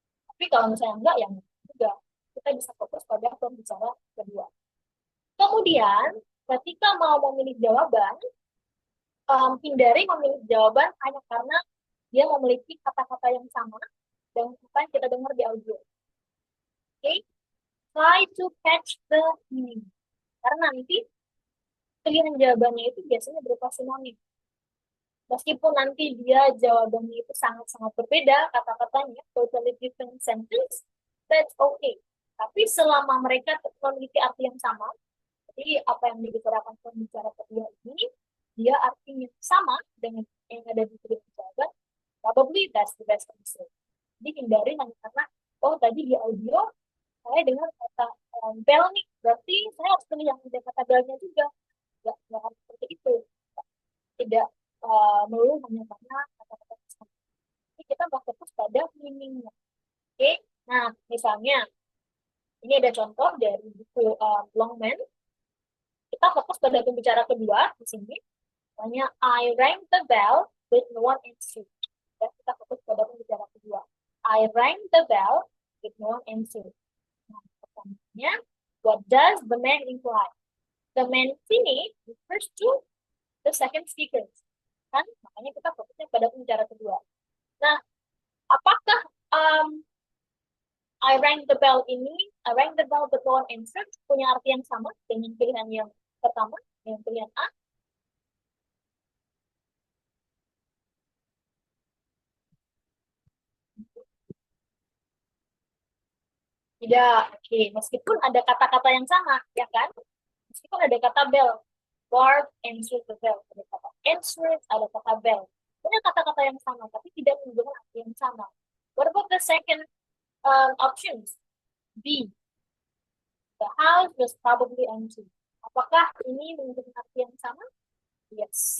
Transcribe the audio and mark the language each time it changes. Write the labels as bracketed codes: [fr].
[id] Tapi kalau misalnya enggak, ya juga kita bisa fokus pada pembicara kedua. Kemudian, ketika mau memilih jawaban, hindari memilih jawaban hanya karena dia memiliki kata-kata yang sama dengan apa yang kita dengar di audio. [en] Okay? Try to catch the meaning. [id] Karena nanti pilihan jawabannya itu biasanya berupa sinonim. Meskipun nanti dia jawabannya itu sangat-sangat berbeda, kata-katanya, [en] totally different sentence, that's okay. [id] Tapi selama mereka memiliki arti yang sama, jadi apa yang dibicarakan pembicara kedua ini, dia artinya sama dengan yang ada di pilihan jawaban, [en] probably that's the best answer. [id] Jadi hindari hanya karena, oh tadi di audio, saya dengar kata bell nih, berarti saya harus pilih yang ada kata bellnya juga. Nggak harus seperti itu. Tidak melulu hanya karena kata-kata sama. Jadi kita mau fokus pada meaningnya. Oke, nah misalnya ini ada contoh dari buku Longman. Kita fokus pada pembicara kedua di sini. Misalnya [en] I rang the bell with no one answered. [id] Ya, kita fokus pada pembicara kedua. [en] I rang the bell with no one answered. [id] Nah, pertanyaannya, [en] what does the man imply? The man [id] sini [en] refers to the second speaker. [id] Kan? Makanya kita fokusnya pada pembicara kedua. Nah, apakah [en] I rang the bell but no one answered [id] punya arti yang sama dengan pilihan yang pertama, dengan pilihan A? Tidak, oke. Meskipun ada kata-kata yang sama, ya kan? Meskipun ada kata bell, [en] Bart answered the bell. [id] Ada kata answered, ada kata bell. Punya kata-kata yang sama, tapi tidak menunjukkan arti yang sama. [en] What about the second options? B. The house was probably empty. [id] Apakah ini menunjukkan arti yang sama? [en] Yes.